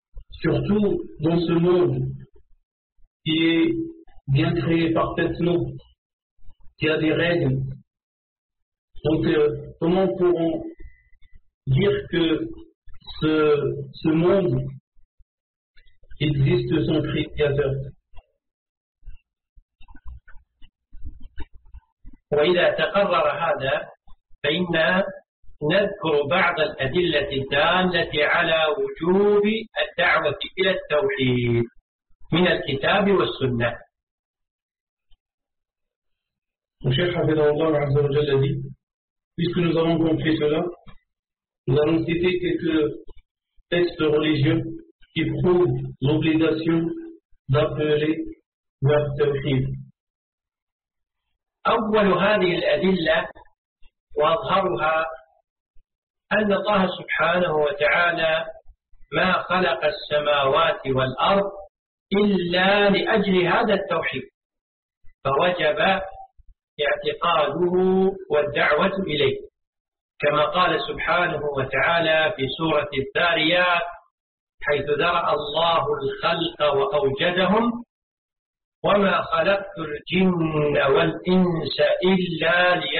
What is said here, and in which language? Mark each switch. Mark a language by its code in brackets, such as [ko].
[fr] Surtout dans ce monde qui est bien créé parfaitement, qui a des règles. Donc, comment pourront dire que ce monde existe sans créateur? [ar] وإذا تقرر هذا فإنا نذكر بعض الأدلة الدالة على وجوب الدعوة إلى التوحيد من الكتاب والسنة. وشيخ حفظه الله عز وجل دي. [fr] Puisque nous avons compris cela, nous allons citer quelques textes religieux qui prouvent l'obligation d'appeler vers Tawhid. [ar] أول هذه الأدلة وأظهرها أن الله سبحانه وتعالى ما خلق السماوات والأرض إلا لأجل هذا التوحيد فوجب اعتقاده والدعوة إليه كما قال سبحانه وتعالى في سورة الذاريات حيث ذرأ الله الخلق وأوجدهم وما خلقت الجن والإنس إلا